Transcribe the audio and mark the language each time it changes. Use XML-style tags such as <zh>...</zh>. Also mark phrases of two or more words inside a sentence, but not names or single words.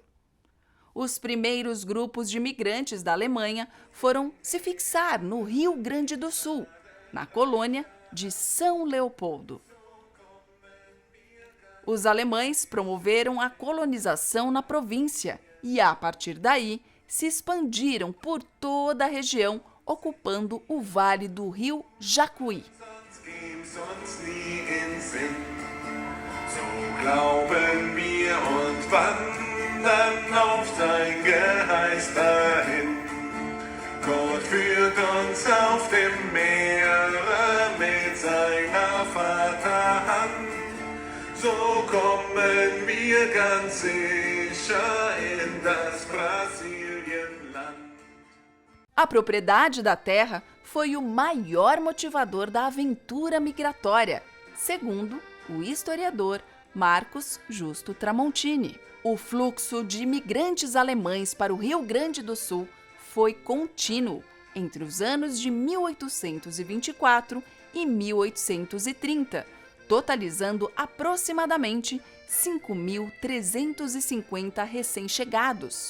<pt>Os primeiros grupos de imigrantes da Alemanha foram se fixar no Rio Grande do Sul, na colônia de São Leopoldo. Os alemães promoveram a colonização na província e, a partir daí, se expandiram por toda a região, ocupando o vale do rio Jacuí.</pt> <de>Gott führt uns auf dem Meere mit seiner Vaterhand. So kommen wir ganz sicher in das Brasilienland.</de> <pt>A propriedade da terra foi o maior motivador da aventura migratória, segundo o historiador Marcos Justo Tramontini. O fluxo de imigrantes alemães para o Rio Grande do Sul foi contínuo entre os anos de 1824 e 1830, totalizando aproximadamente 5.350 recém-chegados.</pt>